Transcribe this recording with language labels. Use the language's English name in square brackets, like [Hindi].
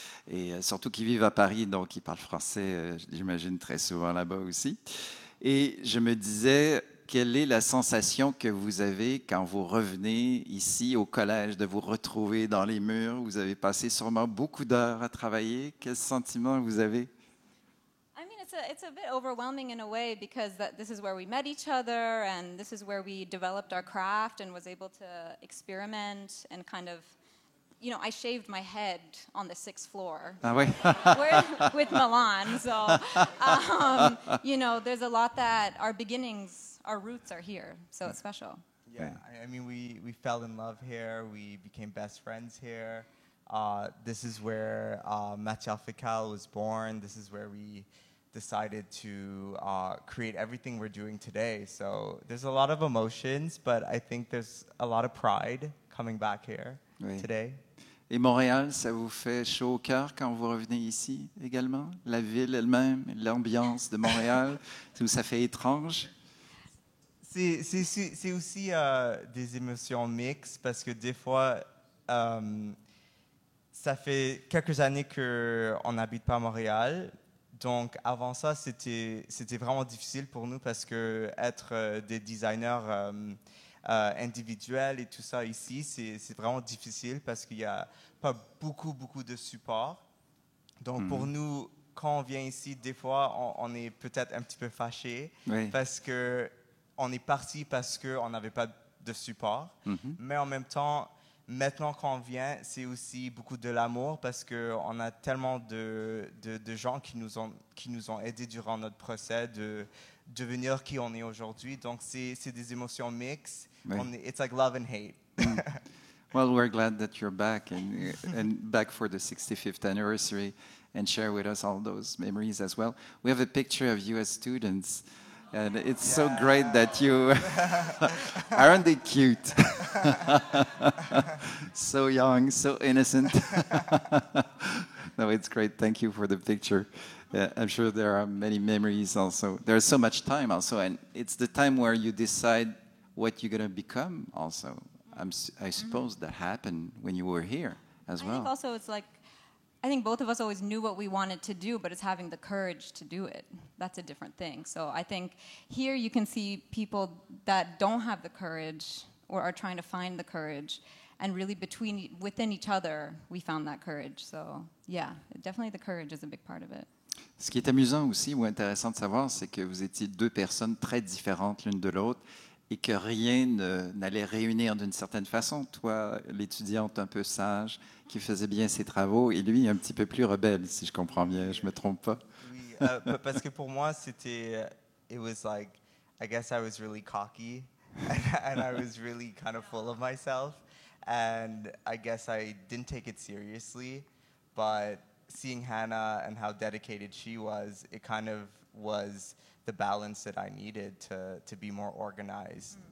[French] Et surtout qu'ils vivent à Paris, donc ils parlent français, j'imagine, très souvent là-bas aussi. Et je me disais, quelle est la sensation que vous avez quand vous revenez ici au collège, de vous retrouver dans les murs? Vous avez passé sûrement beaucoup d'heures à travailler. Quel sentiment vous avez? [English] I mean, it's a bit overwhelming in a way because this is where we met each other and this is where we developed our craft and was able to experiment and kind of, you know, I shaved my head on the 6th floor with Milan. So, you know, there's a lot that our roots are here, so it's special. Yeah, I mean, we fell in love here. We became best friends here. This is where Matières Fécales was born. This is where we decided to create everything we're doing today. So there's a lot of emotions, but I think there's a lot of pride coming back here today. [French] Et Montréal, ça vous fait chaud au cœur quand vous revenez ici également? La ville elle-même, l'ambiance de Montréal, ça fait étrange? C'est aussi des émotions mixtes parce que des fois, ça fait quelques années qu'on n'habite pas à Montréal. Donc, avant ça, c'était vraiment difficile pour nous parce que être des designers individuels et tout ça ici, c'est vraiment difficile parce qu'il n'y a pas beaucoup de support. Donc, pour nous, quand on vient ici, des fois, on est peut-être un petit peu fâchés parce que on est parti parce qu'on n'avait pas de support. Mais en même temps, maintenant qu'on vient, c'est aussi beaucoup de l'amour parce qu'on a tellement de gens qui nous ont aidés durant notre procès de devenir qui on est aujourd'hui. Donc, c'est des émotions mixtes. [English] It's like love and hate. Well, we're glad that you're back and back for the 65th anniversary and share with us all those memories as well. We have a picture of you as students. And it's so great that you aren't they cute? So young, so innocent. No, it's great. Thank you for the picture. I'm sure there are many memories also. There's so much time also, and it's the time where you decide what you're going to become also. I suppose that happened when you were here as well. I think also it's like, I think both of us always knew what we wanted to do, but it's having the courage to do it. That's a different thing. So I think here you can see people that don't have the courage or are trying to find the courage. And really within each other, we found that courage. So yeah, definitely the courage is a big part of it. [French] Ce qui est amusant aussi ou intéressant de savoir, c'est que vous étiez deux personnes très différentes l'une de l'autre et que rien n'allait réunir d'une certaine façon. Toi, l'étudiante un peu sage, qui faisait bien ses travaux, et lui, un petit peu plus rebelle, si je comprends bien, je ne me trompe pas. Oui, parce que pour moi, c'était, [English] it was like, I guess I was really cocky, and I was really kind of full of myself, and I guess I didn't take it seriously, but seeing Hannah and how dedicated she was, it kind of was the balance that I needed to be more organized.